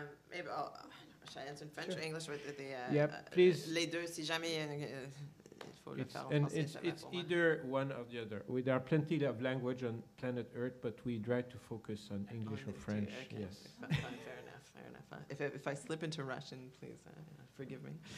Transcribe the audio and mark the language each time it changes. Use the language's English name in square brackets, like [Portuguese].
[English] Maybe should I answer in French or English with please. [French] Les deux, si jamais il faut le faire en [English] And [French] français. [English] it's either one or the other. There are plenty of language on planet Earth, but we try to focus on English or French. Okay. Yes. Fair enough. If I slip into Russian, please forgive me.